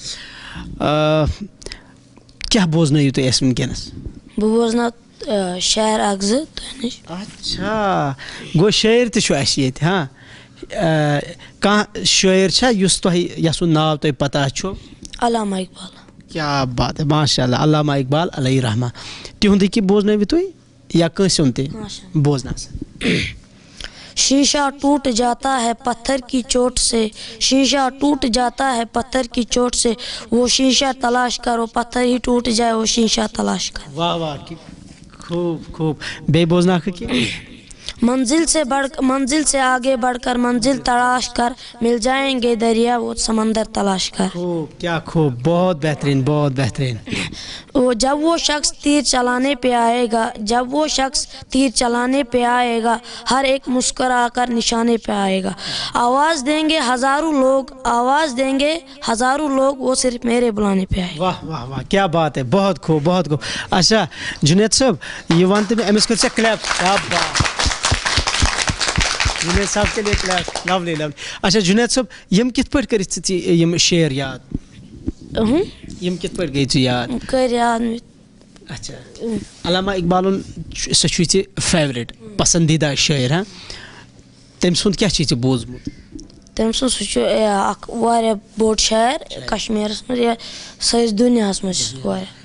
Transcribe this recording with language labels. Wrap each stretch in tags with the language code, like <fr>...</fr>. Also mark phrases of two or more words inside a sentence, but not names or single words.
<ks>کیٛاہ بوزنٲیِو تُہۍ اَسہِ وٕنکٮ۪نَس؟ بہٕ بوزناو شعر اکھ زٕ تۄہہِ نِش. اچھا گوٚو شٲعر تہِ چھُ اَسہِ ییٚتہِ ہاں, کانٛہہ شٲعر چھا یُس تۄہہِ یَسُنٛد ناو تۄہہِ پَتہ چھُ؟ علامہ اقبال.</ks> <ur>کیٛاہ بات ہے,</ur> <ar>ماشاء اللہ,</ar> <ks>علامہ اقبال</ks> <ar>علیہ رحمٰ.</ar> <ks>تِہُنٛدُے کہِ بوزنٲوِو تُہۍ یا کٲنٛسہِ ہُنٛد تہِ بوزناو سا.</ks> <ur>شیشہ ٹوٹ جاتا ہے پتھر کی چوٹ سے, شیشہ ٹوٹ جاتا ہے پتھر کی چوٹ سے, وہ شیشہ تلاش کرو, پتھر ہی ٹوٹ جائے وہ شیشہ تلاش کر. واہ واہ, خوب خوب.</ur> <ks>بیٚیہِ بوزناکھٕ کینٛہہ؟</ks> <ur>منزل سے آگے بڑھ کر منزل تلاش کر, مل جائیں گے دریا وہ سمندر تلاش کر. خوب, کیا خوب, بہت بہترین, بہت بہترین. جب وہ شخص تیر چلانے پہ آئے گا, جب وہ شخص تیر چلانے پہ آئے گا, ہر ایک مسکرا کر نشانے پہ آئے گا. آواز دیں گے ہزاروں لوگ, آواز دیں گے ہزاروں لوگ, وہ صرف میرے بلانے پہ آئے گا. واہ واہ واہ, کیا بات ہے, بہت خوب, بہت خوب.</ur> <ks>اچھا جُنید صٲب, یہِ وَن تہٕ مےٚ أمِس کٔرۍ ژےٚ کلیپ.</ks> <ur>کیا بات, جُنید صاحب کے لیے کلیپ. لولی لولی.</ur> <ks>اچھا جُنید صٲب, یِم کِتھ پٲٹھۍ کٔرِتھ ژٕ یِم شعر یاد؟ یِم کِتھ پٲٹھۍ گٔے ژٕ یاد؟ کٔرۍ یاد مےٚ. اچھا علامہ اقبالُن سُہ چھُے ژےٚ فیورِٹ پسندیٖدہ شٲعر ہاں, تٔمۍ سُنٛد کیٛاہ چھُے ژےٚ بوٗزمُت؟ تٔمۍ سُنٛد سُہ چھُ اکھ واریاہ بوٚڑ شاعر کشمیٖرس منٛز یا سٲنِس دُنیاہس منٛز چھُ واریاہ.</ks>